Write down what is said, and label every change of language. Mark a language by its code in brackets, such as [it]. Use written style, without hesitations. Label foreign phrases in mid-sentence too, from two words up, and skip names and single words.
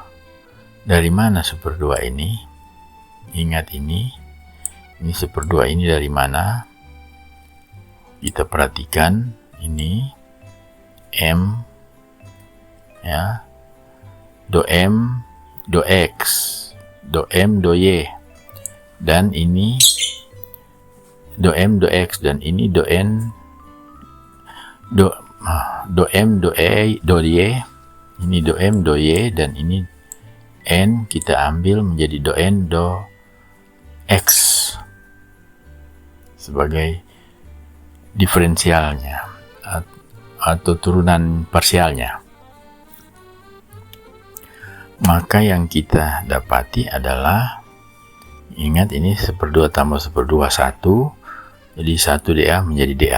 [id] Dari mana 1/2 ini? Ingat ini 1/2 ini dari mana? Kita perhatikan ini M, ya, do M do X, do M do Y, dan ini do M do X, dan ini do N do M do E do Y, ini do M do Y, dan ini N kita ambil menjadi do N do X sebagai diferensialnya atau turunan parsialnya. Maka yang kita dapati adalah, ingat ini 1/2 tambah 1/2 1, jadi 1 dA menjadi dA.